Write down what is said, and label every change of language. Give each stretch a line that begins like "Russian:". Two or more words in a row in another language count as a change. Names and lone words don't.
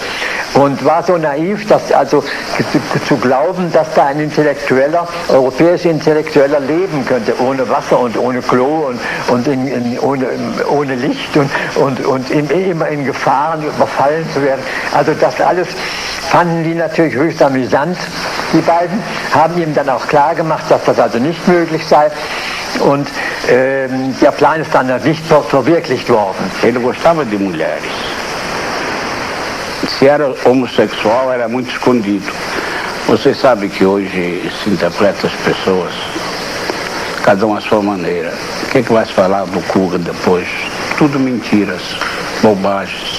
German: Und war so naiv, dass also zu glauben, dass da ein europäischer Intellektueller leben könnte, ohne Wasser und ohne Klo und ohne Licht und immer in Gefahren überfallen zu werden. Also das alles fanden die natürlich höchst amüsant, die beiden, haben ihm dann auch klar gemacht, dass das also nicht möglich sei. Und der Plan ist dann nicht verwirklicht worden.
Portuguese: Ele gostava de mulheres. Se era homossexual, era muito escondido. Você sabe que hoje se interpreta as pessoas, cada um à sua maneira. O que é que vai se falar do Kuga depois? Tudo mentiras, bobagens.